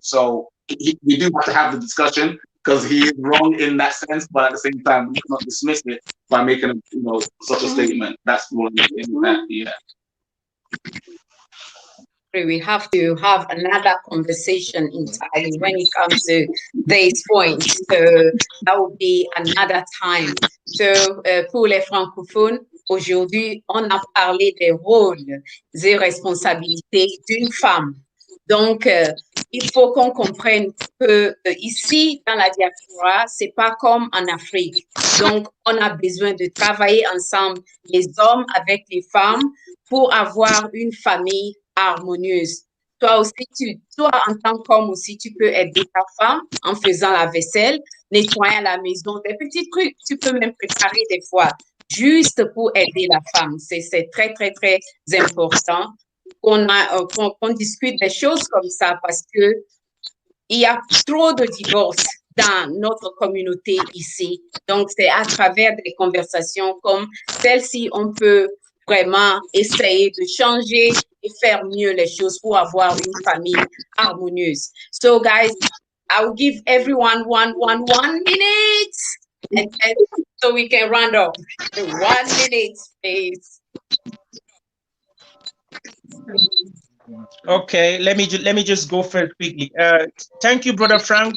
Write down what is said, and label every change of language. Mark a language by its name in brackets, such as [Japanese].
[English] So we do have to have the discussion, because he is wrong in that sense, but at the same time, we cannot dismiss it by making a, you know, such a statement. That's what I'm saying. That, yeah. We have to have another conversation entirely when it comes to these points. So that will be another time. [French] So pour les francophones, aujourd'hui, on a parlé des rôles et responsabilités d'une femme. Donc, il faut qu'on comprenne que ici, dans la diaspora, c'est pas comme en Afrique. Donc, on a besoin de travailler ensemble, les hommes avec les femmes, pour avoir une famille harmonieuse. Toi aussi, toi, en tant qu'homme aussi, tu peux aider ta femme en faisant la vaisselle, nettoyant la maison, des petits trucs. Tu peux même préparer des fois, juste pour aider la femme. C'est très, très, très important qu'on discute des choses comme ça, parce que il y a trop de divorces dans notre communauté ici. Donc, c'est à travers des conversations comme celle-ci, on peut vraiment essayer de changer et faire mieux les choses pour avoir une famille harmonieuse. [English] So, guys, I will give everyone one minute, and so we can round up. 1 minute, please. Okay, let me just go first quickly. Thank you, Brother Frank.